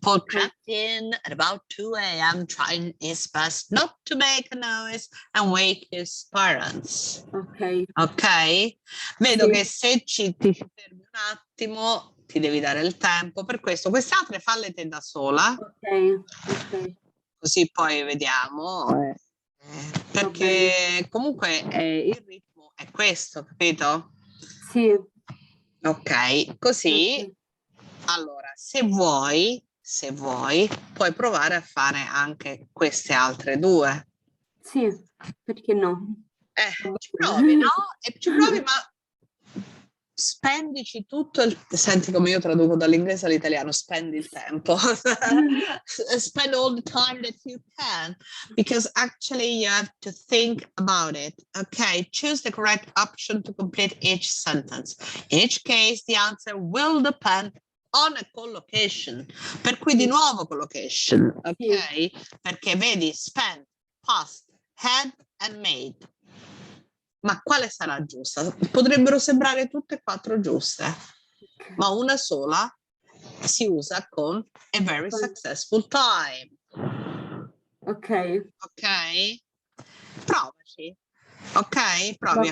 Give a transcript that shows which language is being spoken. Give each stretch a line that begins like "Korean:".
English: Paul crept in at about 2 a.m. trying his best not to make a noise and wake his parents. Ok. Ok?
Italian: Vedo che se ti fermi un attimo ti devi dare il tempo per questo. Queste altre falle te da sola. Ok. Così poi vediamo. Perché comunque il ritmo è questo, capito? Sì. Ok, così allora se vuoi puoi provare a fare anche queste altre due. Sì, perché no? Ci provi, no? E ci provi, ma spendici tutto il... Senti come io traduco dall'inglese all'italiano, spendi il tempo.
English: Spend all the time that you can, because actually you have to think about it. Okay, choose the correct option to complete each sentence. In each case, the answer will depend on a collocation,
Italian: per cui di nuovo collocation, ok? Sì. Perché vedi spent, past, had and made. Ma quale sarà giusta? Potrebbero sembrare tutte e quattro giuste, ma una sola si usa con
English: a very successful time. Ok.
Italian: Ok? Provaci. Ok? Provi